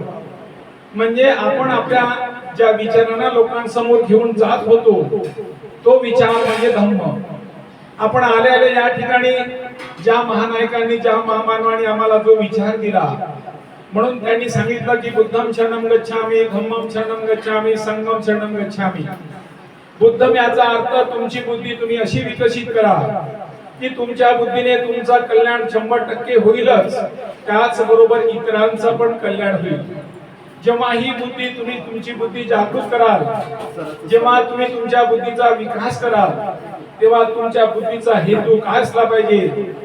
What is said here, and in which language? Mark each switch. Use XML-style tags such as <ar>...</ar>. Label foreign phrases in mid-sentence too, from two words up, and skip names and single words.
<mr>म्हणजे आपण आपल्या ज्या विचारांना लोकांसमोर घेऊन जात होतो तो विचार म्हणजे धम्म. आपण आले आले या ठिकाणी ज्या महानायकांनी, ज्या महामानवांनी आम्हाला जो विचार दिला, म्हणून त्यांनी सांगितलं की</mr> <pi>बुद्धम शरणम गच्छामि, धम्मम शरणम गच्छामि, संघम शरणम गच्छामि.</pi> <mr>बुद्धम याचा अर्थ तुमची बुद्धी तुम्ही अशी विकसित करा की तुमच्या बुद्धीने तुमचं कल्याण 100% होईलच, त्याचबरोबर इतरांचं पण कल्याण होईल. जेव्हा ही बुद्धी तुम्ही तुमची बुद्धी जागृत कराल, जेव्हा तुम्ही तुमच्या बुद्धीचा विकास कराल, तेव्हा तुमच्या बुद्धीचा हेतू काय असला पाहिजे?</mr>